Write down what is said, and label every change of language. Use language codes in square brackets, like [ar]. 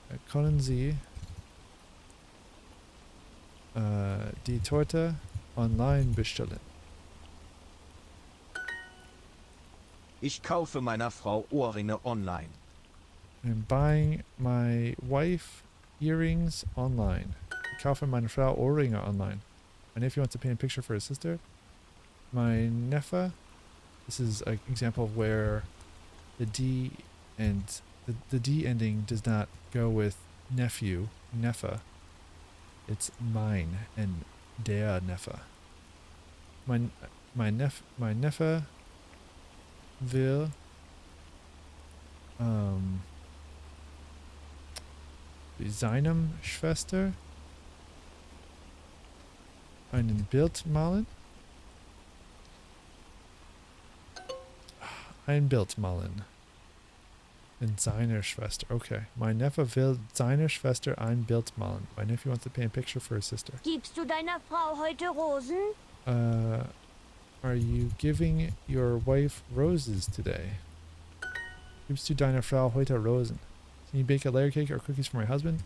[de] Können Sie die Torte online bestellen? Ich kaufe meiner Frau Ohrringe online. [en] I'm buying my wife earrings online. [de] Ich kaufe meine Frau Ohrringe online. [en] My nephew wants to paint a picture for his sister. My Neffe, this is an example of where the D and the D ending does not go with nephew, Neffe. It's mine and der Neffe. My Neffe will [de] Die seinem Schwester einen Bild malen. Ein Bild malen. In seiner Schwester. Okay. Mein Neffe will seiner Schwester ein Bild malen. [en] My nephew wants to paint a picture for his sister. [de] Gibst du deiner Frau heute Rosen? [en] Are you giving your wife roses today? [de] Gibst du deiner Frau heute Rosen? [en] Can you bake a layer cake or cookies for my husband?